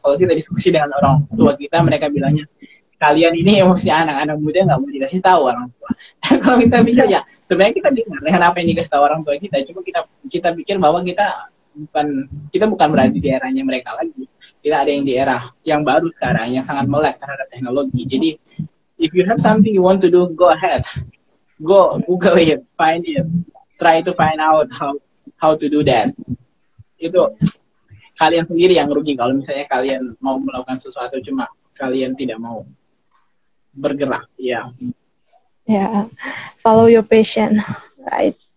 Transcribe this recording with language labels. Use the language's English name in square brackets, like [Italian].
[Indonesian] Kalau kita diskusi dengan orang tua kita, mereka bilangnya, kalian ini maksudnya anak-anak muda nggak mau dikasih tahu orang tua. Kalau kita pikir ya, sebenarnya kita dengar dengan apa yang dikasih tahu orang tua kita, cuma kita pikir bahwa kita bukan berada di eranya mereka lagi. Kita ada yang di era yang baru sekarang, yang sangat melek terhadap teknologi. Jadi [English] if you have something you want to do, go ahead, go Google it, find it, try to find out how to do that. [Indonesian] Itu kalian sendiri yang rugi kalau misalnya kalian mau melakukan sesuatu cuma kalian tidak mau bergerak. Ya. [English] Yeah, follow your passion, right?